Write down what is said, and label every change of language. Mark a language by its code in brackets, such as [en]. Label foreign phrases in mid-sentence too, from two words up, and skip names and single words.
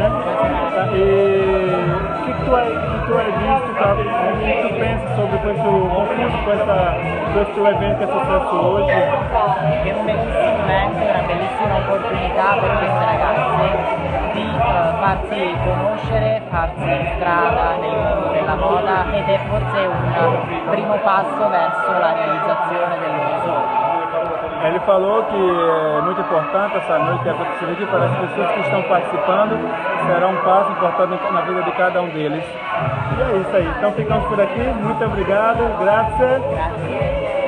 [it] E che tu hai visto, che tu pensi sobre questo concorso, questo evento che è successo oggi? È un bellissimo evento, una bellissima opportunità per queste ragazze di farsi conoscere, farsi strada nel mondo della moda ed è forse un primo passo verso la realizzazione del loro sogno. [pt] Ele falou que é muito importante essa noite que aconteceu aqui para as pessoas que estão participando, será um passo importante na vida de cada um deles. E é isso aí, então ficamos por aqui, muito obrigado, [it] grazie.